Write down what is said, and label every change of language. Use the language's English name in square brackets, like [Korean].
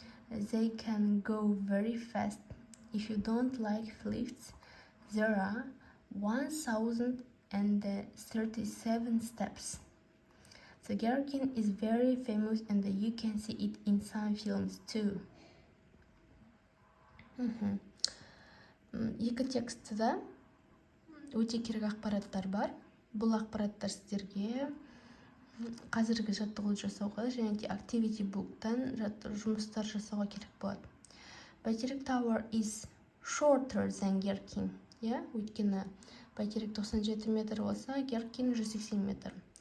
[English] They can go very fast. If you don't like lifts, there are 1,000 and the 37 steps. The gherkin is very famous and you can see it in some films too. [Kazakh] Екі текстіде өте керек ақпараттар бар. Бұл ақпараттар сіздерге қазіргі жаттығуды жасауға және де activity book'тан жұмыстар жасауға керек болады. [English] Бәйтерек Tower is shorter than Gherkin. [Kazakh] Өйткені бәйтерек 97 метр болса, Gherkin 180 метр.